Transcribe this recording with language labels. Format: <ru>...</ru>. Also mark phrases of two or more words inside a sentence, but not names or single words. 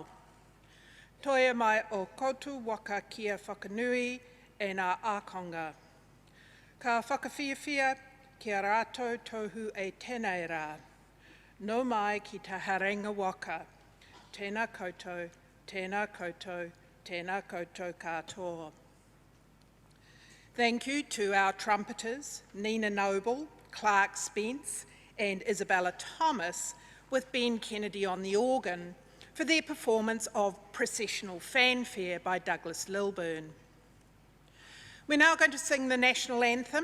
<mi>Toia mai o koutu waka kia whakanui e nā ākonga. Ka whakawhiawhia kia rātou tohu e tēnei rā. No mai ki te harenga waka. Tēnā koutou, tēnā koutou, tēnā koutou katoa.</mi> <en>Thank you to our trumpeters, Nina Noble, Clark Spence and Isabella Thomas, with Ben Kennedy on the organ, for their performance of Processional Fanfare by Douglas Lilburn. We're now going to sing the National Anthem.</en>